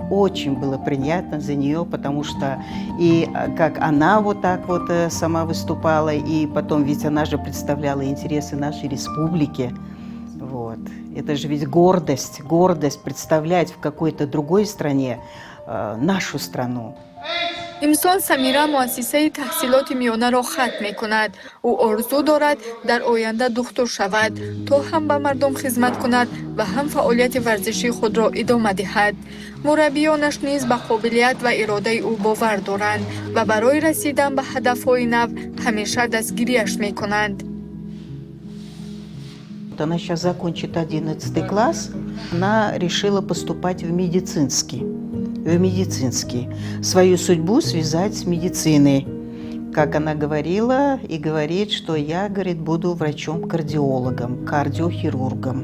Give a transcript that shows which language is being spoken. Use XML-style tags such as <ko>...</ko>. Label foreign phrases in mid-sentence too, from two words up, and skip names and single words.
<ru>Очень было приятно за нее, потому что и как она вот так вот сама выступала, и потом ведь она же представляла интересы нашей республики. Вот. Это же ведь гордость представлять в какой-то другой стране нашу страну.</ru> <tg>имсон самира муассисаи таҳсилоти миёнаро хатм мекунад. ӯ орзу дорад дар оянда духтур шавад, то ҳам ба мардум хизмат кунад ва ҳам фаъолияти варзишии худро идома диҳад. мураббиёнаш низ ба қобилият ва иродаи ӯ бовар доранд ва барои расидан ба ҳадафҳои нав ҳамеша дастгириаш мекунанд.</tg> <ru>Она сейчас закончит 11 класс. Она решила поступать в медицинский. Свою судьбу связать с медициной. Как она говорила и говорит, что я, говорит, буду врачом-кардиологом, кардиохирургом.</ru>